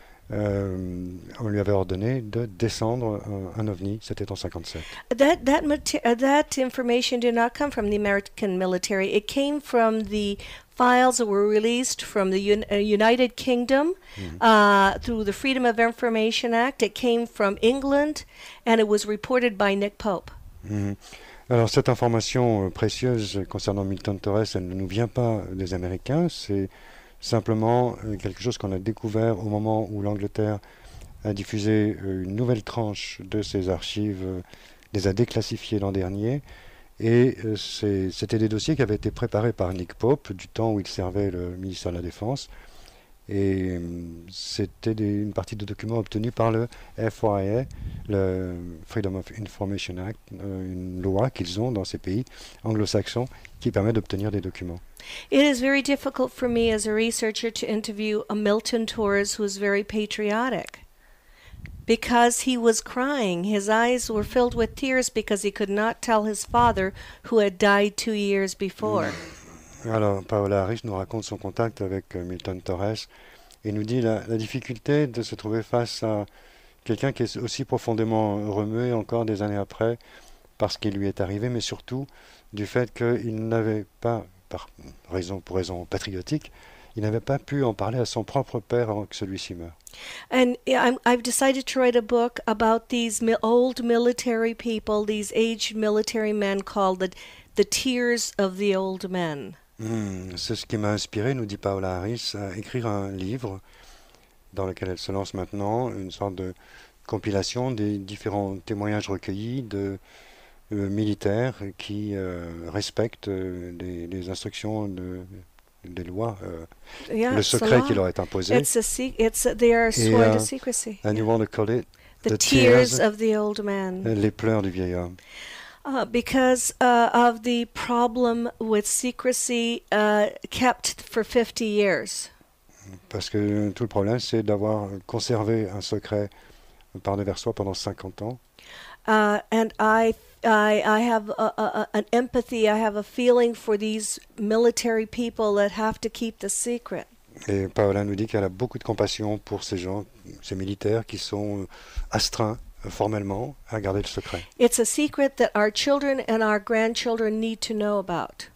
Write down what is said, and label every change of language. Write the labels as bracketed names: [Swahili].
[French] On lui avait ordonné de descendre un ovni, c'était en 57. [English] That information did not come from the American military. It came from the files that were released from the United Kingdom through the Freedom of Information Act. It came from England, and it was reported by Nick Pope. [French] Alors cette information précieuse concernant Milton Torres, elle ne nous vient pas des Américains, c'est simplement quelque chose qu'on a découvert au moment où l'Angleterre a diffusé une nouvelle tranche de ses archives, les a déclassifiées l'an dernier, et c'était des dossiers qui avaient été préparés par Nick Pope du temps où il servait le ministère de la Défense, et c'était une partie de documents obtenus par le FOIA, le Freedom of Information Act, une loi qu'ils ont dans ces pays anglo-saxons qui permet d'obtenir des documents. [English] It is very difficult for me as a researcher to interview a Milton Torres who is very patriotic because he was crying. His eyes were filled with tears because he could not tell his father who had died 2 years before. [French] Alors, Paola Harris nous raconte son contact avec Milton Torres et nous dit la difficulté de se trouver face à quelqu'un qui est aussi profondément remué encore des années après par ce qui lui est arrivé, mais surtout du fait qu'il n'avait pas, pour raison patriotique, il n'avait pas pu en parler à son propre père avant que celui-ci meure. [English] And I've decided to write a book about these old military people, these aged military men called the Tears of the Old Men. [French] C'est ce qui m'a inspiré, nous dit Paola Harris, à écrire un livre dans lequel elle se lance maintenant, une sorte de compilation des différents témoignages recueillis de militaires qui respectent les instructions des lois, le secret qui leur est imposé. [English] They are sworn to secrecy. And you want to call it the tears of the old man. [French] Les pleurs du vieil homme. [English] Because of the problem with secrecy kept for 50 years. [French] Parce que tout le problème, c'est d'avoir conservé un secret par-devers soi pendant 50 ans. [English] And I have an empathy, I have a feeling for these military people that have to keep the secret. [French] Et Paola nous dit qu'elle a beaucoup de compassion pour ces gens, ces militaires qui sont astreints formellement à garder le secret. [English] It's a secret that our children and our grandchildren need to know about.